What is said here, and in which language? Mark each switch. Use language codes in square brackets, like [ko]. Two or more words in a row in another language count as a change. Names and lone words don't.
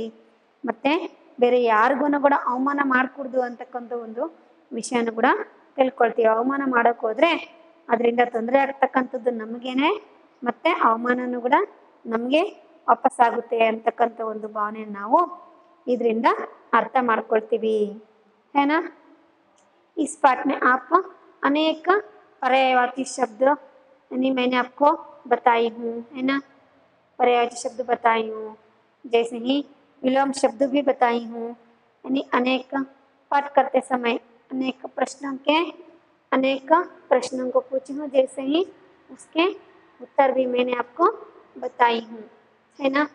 [kn] ಮತ್ತು ಬೇರೆ ಯಾರಿಗೂ ಕೂಡ ಅವಮಾನ ಮಾಡಿಕೊಡ್ದು ಅಂತಕ್ಕಂಥ ಒಂದು ವಿಷಯನೂ ಕೂಡ ತಿಳ್ಕೊಳ್ತೀವಿ. ಅವಮಾನ ಮಾಡೋಕ್ಕೆ ಹೋದರೆ ಅದರಿಂದ ತೊಂದರೆ ಆಗ್ತಕ್ಕಂಥದ್ದು ನಮಗೇನೆ, ಮತ್ತು ಅವಮಾನನೂ ಕೂಡ ನಮಗೆ ವಾಪಸ್ಸಾಗುತ್ತೆ ಅಂತಕ್ಕಂಥ ಒಂದು ಭಾವನೆಯನ್ನು ನಾವು ಇದರಿಂದ ಅರ್ಥ ಮಾಡ್ಕೊಳ್ತೀವಿ. [hi] है ना। इस पाठ में आप अनेक पर्यायवाची शब्द यानी मैंने आपको बताई हूँ, है ना। पर्यायवाची शब्द बताई हूँ, जैसे ही विलोम शब्द भी बताई हूँ। यानी अनेक पाठ करते समय अनेक प्रश्नों को पूछी हूँ, जैसे ही उसके उत्तर भी मैंने आपको बताई हूँ, है ना।